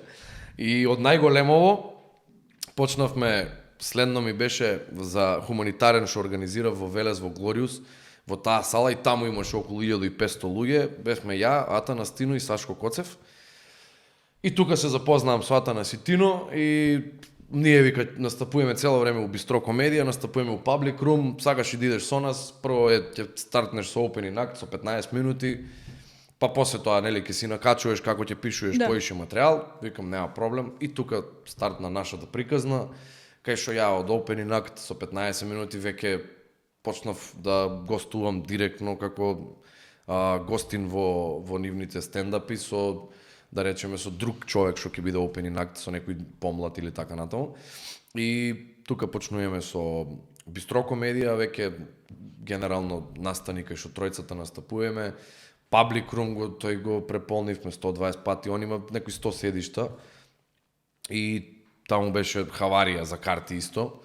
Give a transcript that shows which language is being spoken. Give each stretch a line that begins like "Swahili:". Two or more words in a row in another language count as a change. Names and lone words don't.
Macedonian: И од најголемово почнавме, следно ми беше за хуманитарен што организира во Велес во Глориус, во таа сала и таму имаше околу 1500 луѓе, бевме ја, Атана Стино и Сашко Коцев. И тука се запознавам со Атана Ситино и ние вика настапуваме цело време у Бистро Комедија, настапуваме у Public Room, сакаш и да идеш со нас, прво ќе стартнеш со
English: opening act
Macedonian: со 15 минути, па после тоа нели ќе си накачуваш како ќе пишуваш поише материјал, викам нема проблем и тука стартна нашата приказна, кај што ја од
English: opening act
Macedonian: со 15 минути веќе почнав да гостувам директно како гостин во нивните стендапи со, да речеме, со друг човек што ќе биде
English: opening act,
Macedonian: со некој помлад или така натаму. И тука почнуваме со Бистро Комедија, веќе генерално настани кај што тројцата настапуваме. Public Room тој го преполнивме 120 пати, он има некои 100 седишта. И таму беше хаварија за карти исто.